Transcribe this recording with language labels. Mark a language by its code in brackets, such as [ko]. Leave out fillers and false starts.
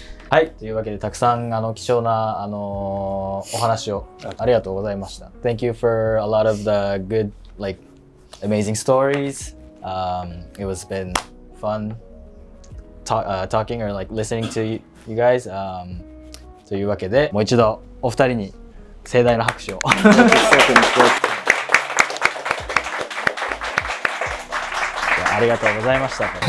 [ja] はい、というわけでたくさん貴重なお話をありがとうございました。 [en] Thank you for a lot of the good, like, amazing stories. It was been fun talking or like listening to you guys. [ja] というわけでもう一度お二人に盛大な拍手を。ありがとうございました。